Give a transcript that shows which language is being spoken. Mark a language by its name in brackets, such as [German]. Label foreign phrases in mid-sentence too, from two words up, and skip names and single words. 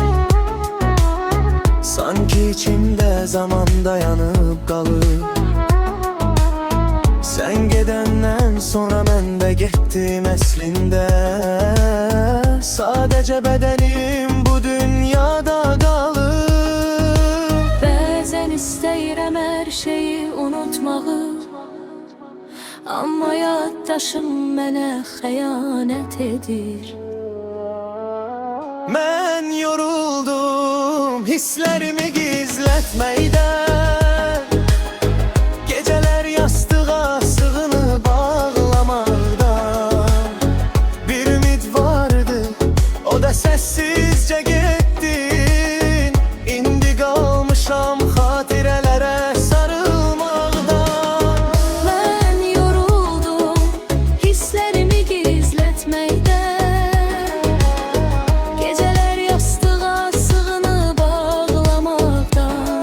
[Turkish] Sanki içimde zaman dayanıp kalır. Sen gedenden sonra ben de gittim əslində. Sadece bedenim bu dünyada kalır. [Azerbaijani] Bəzən istəyirəm hər şeyi unutmağı, amma yaddaşım mənə xəyanət edir. [Turkish] Ben yoruldum hislerimi gizletmeyden. Geceler yastığa sığınıp ağlamaktan. Bir ümit vardı, o da sessizce gitti. İndi kalmışam hatirelere sarılmaktan. [Azerbaijani] Mən yoruldum hisslərimi gizlətməkdən. Gecələr yastığa sığınıb ağlamaqdan.